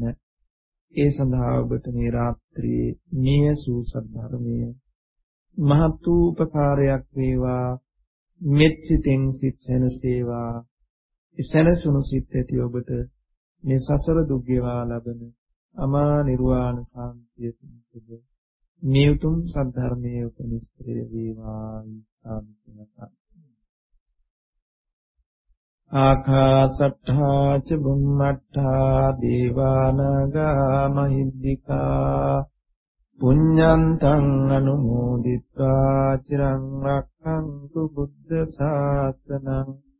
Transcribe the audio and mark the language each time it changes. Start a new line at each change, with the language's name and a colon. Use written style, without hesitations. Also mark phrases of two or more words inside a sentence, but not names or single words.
Sinhala: ඒ සඳහා ඔබට මේ රාත්‍රියේ නිය සූසත් ධර්මයේ මහත් වූ උපකාරයක් වේවා. මෙත් සිතෙන් සිත් සැනසේවා. සැනසුණු සිත් ඇති ඔබට මේ සසර දුක් ගෙවා ලබන අමා නිර්වාණ සාන්තිය පිණිසද මේ උතුම් සද්ධර්මයේ උපනිශ්‍රය වේවා.
Pali: ආකාසට්ඨා ච බුම්මට්ඨා දේවානාගා මහිද්దికා පුඤ්ඤන්තං අනුමෝදිත්වා චිරං රක්ඛන්තු බුද්ධ ශාසනං.